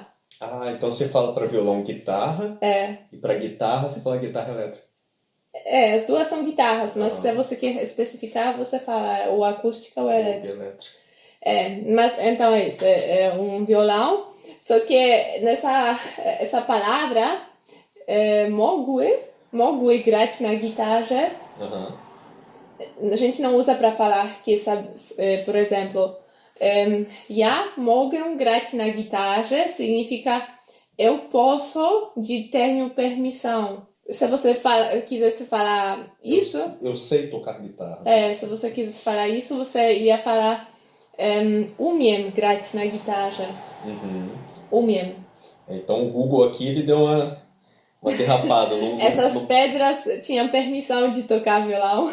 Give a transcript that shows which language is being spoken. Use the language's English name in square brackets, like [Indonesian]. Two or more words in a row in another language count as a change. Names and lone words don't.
[Portuguese] Ah, então você fala para violão guitarra e para guitarra você fala guitarra elétrica. As duas são guitarras, mas se você quer especificar, você fala ou acústica ou elétrica. Mas então é isso, é um violão. Só que essa palavra, [Polish] mogły grać na guitarra, [Portuguese] Aham. a gente não usa para falar que, sabe, por exemplo, [Polish] ja mogę grać na [Portuguese] guitarra significa eu posso de tenho permissão. Se você quisesse falar isso, Eu sei tocar guitarra. se você quisesse falar isso, você ia falar [Polish] umiem grać na [Portuguese] guitarra. Umiem. Então o Google aqui ele deu uma derrapada. Essas pedras tinham permissão de tocar violão.